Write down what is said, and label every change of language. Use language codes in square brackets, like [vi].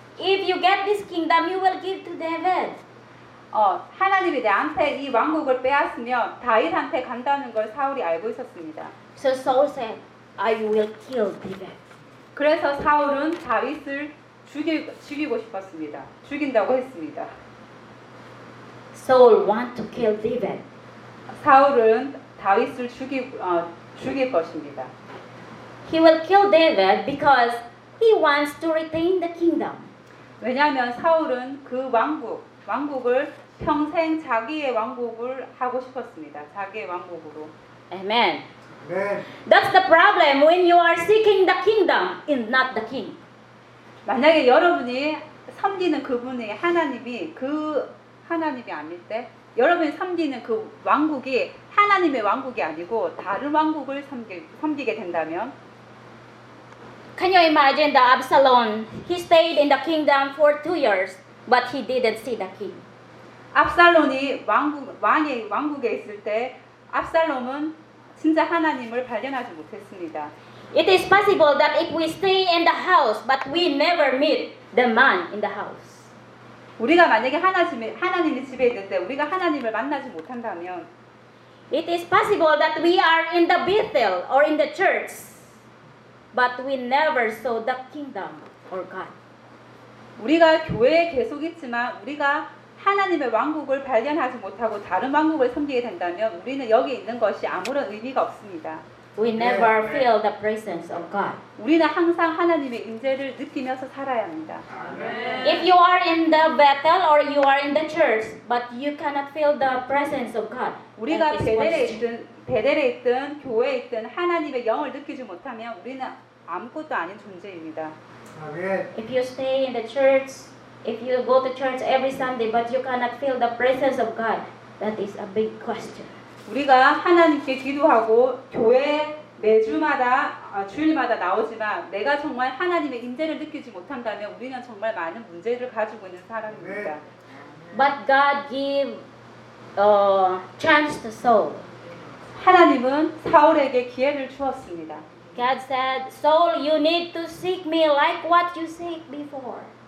[en] If you get this kingdom, you will give to David. [ko] 하나님이 나한테 이 왕국을 빼앗으면 다윗한테 간다는 걸 사울이 알고 있었습니다. [en] So Saul said, I will kill David. [ko] 그래서 사울은 다윗을 죽이고 싶었습니다. 죽인다고 했습니다. [en] Saul want to kill David. [ko] 사울은 다윗을 죽일 것입니다. [en] He will kill David because he wants to retain the kingdom. [ko] 왜냐하면 사울은 그 왕국을 평생 자기의 왕국을 하고 싶었습니다. 자기의 왕국으로. [en] Amen. Amen. That's the problem when you are seeking the kingdom and not the king. [ko] 만약에 여러분이 섬기는 그분이 하나님이 그 하나님이 아닐 때 여러분이 섬기는 그 왕국이 하나님의 왕국이 아니고 다른 왕국을 섬기게 된다면 [en] Can you imagine the Absalom? He stayed in the kingdom for 2 years, but he didn't see the king. [ko] 압살롬이 왕국에 있을 때 압살롬은 진짜 하나님을 발견하지 못했습니다. [en] It is possible that if we stay in the house, but we never meet the man in the house. [ko] 우리가 만약에 하나님의 집에 있을 때 우리가 하나님을 만나지 못한다면 [en] It is possible that we are in the Bethel or in the church. But we never saw the kingdom or God. [ko] 우리가 교회에 계속 있지만 우리가 하나님의 왕국을 발견하지 못하고 다른 왕국을 섬기게 된다면 우리는 여기 있는 것이 아무런 의미가 없습니다. [en] We never feel the presence of God. [ko] 우리는 항상 하나님의 임재를 느끼면서 살아야 합니다. [en] If you are in the battle or you are in the church, but you cannot feel the presence of God. [ko] 우리가 베델에 있든 교회에 있든 하나님의 영을 느끼지 못하면 우리는 아무것도 아닌 존재입니다. [en] If you stay in the church, if you go to church every Sunday, but you cannot feel the presence of God, that is a big question. [ko] 우리가 하나님께 기도하고 교회 매주마다 주일마다 나오지만 내가 정말 하나님의 임재를 느끼지 못한다면 우리는 정말 많은 문제를 가지고 있는 사람입니다. [en] But God give chance to Saul. [ko] 하나님은 사울에게 기회를 주었습니다. [en] God said, Saul, you need to seek me like what you seek before.